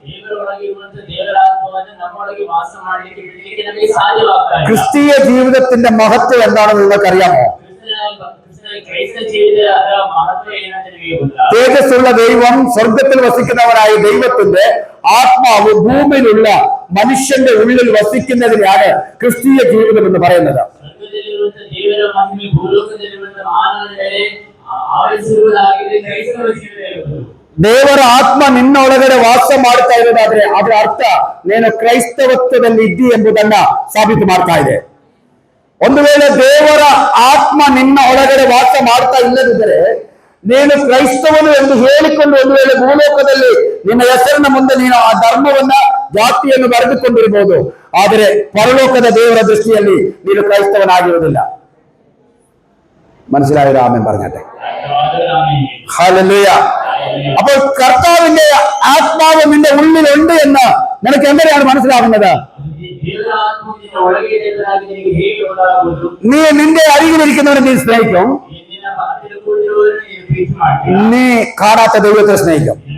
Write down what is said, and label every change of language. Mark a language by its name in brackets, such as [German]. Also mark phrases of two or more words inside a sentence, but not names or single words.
[Malayalam] ക്രിസ്തീയ ജീവിതത്തിന്റെ മഹത്വം എന്താണെന്ന് നിങ്ങൾക്കറിയാമോ? തേജസ്സുള്ള ദൈവം, സ്വർഗത്തിൽ വസിക്കുന്നവരായ ദൈവത്തിന്റെ ആത്മാവ് ഭൂമിയിലുള്ള മനുഷ്യന്റെ ഉള്ളിൽ വസിക്കുന്നതിനാണ് ക്രിസ്തീയ ജീവിതം എന്ന് പറയുന്നത്. [Kannada] ದೇವರ ಆತ್ಮ ನಿನ್ನೊಳಗಡೆ ವಾಸ ಮಾಡ್ತಾ ಇರೋದಾದ್ರೆ ಅದರ ಅರ್ಥ ನೀನು ಕ್ರೈಸ್ತವತ್ವದಲ್ಲಿ ಇದ್ದಿ ಎಂಬುದನ್ನ ಸಾಬೀತು ಮಾಡ್ತಾ ಇದೆ. ಒಂದು ವೇಳೆ ದೇವರ ಆತ್ಮ ನಿನ್ನ ಒಳಗಡೆ ವಾಸ ಮಾಡ್ತಾ ಇಲ್ಲದಿದ್ದರೆ ನೀನು ಕ್ರೈಸ್ತವನು ಎಂದು ಹೇಳಿಕೊಂಡು ಒಂದು ವೇಳೆ ಭೂಲೋಕದಲ್ಲಿ ನಿನ್ನ ಹೆಸರಿನ ಮುಂದೆ ನೀನು ಆ ಧರ್ಮವನ್ನ ಜಾತಿಯನ್ನು ಬರೆದುಕೊಂಡಿರಬಹುದು, ಆದರೆ ಪರಲೋಕದ ದೇವರ ದೃಷ್ಟಿಯಲ್ಲಿ ನೀನು ಕ್ರೈಸ್ತವನಾಗಿರುವುದಿಲ್ಲ. [Malayalam] മനസ്സിലായോ? ആമേൻ പറഞ്ഞാട്ടെ. ഹല്ലേലൂയ. അപ്പോൾ കർത്താവിന്റെ ആത്മാവ് നിന്റെ ഉള്ളിലുണ്ട് എന്ന് നിനക്ക് എങ്ങനെയാണ് മനസ്സിലാവുന്നത്? നീ നിന്റെ അരികിലിരിക്കുന്നവരെ നീ സ്നേഹിക്കും, നീ കാണാത്ത ദൈവത്തെ സ്നേഹിക്കും.